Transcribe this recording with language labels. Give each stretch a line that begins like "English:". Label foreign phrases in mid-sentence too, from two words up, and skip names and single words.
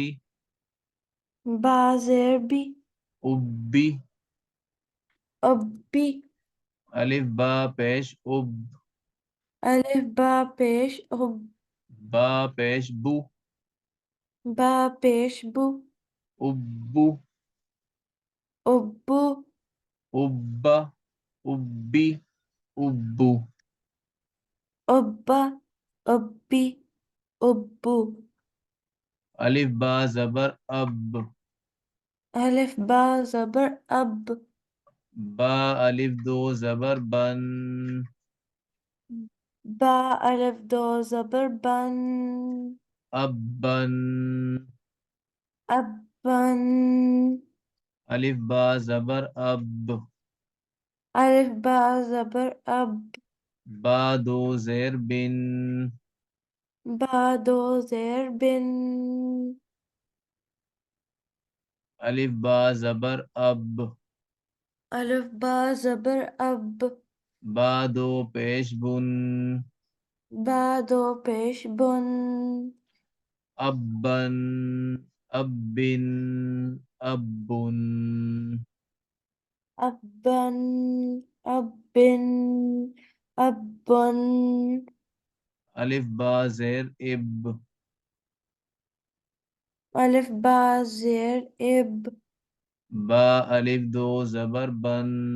Urdu: با زیر بی ابی، ابی الف با پیش اب، الف با پیش اب با پیش بو، با پیش بو ابو، ابو ابا، ابی، ابو، ابا ابی ابو الف با زبر اب، الف با زبر اب با الف دو زبر بن، با الف دو زبر بن ابن، ابن الف با زبر اب، الف با زبر اب با دو زیر بن، با دو زیر بن الف با زبر اب، الف با زبر اب با دو پیش بن، با دو پیش بن ابن، ابن، ابن، ابن ابن ابن الف با زیر اب، الف با زیر اب با الف دو زبر بن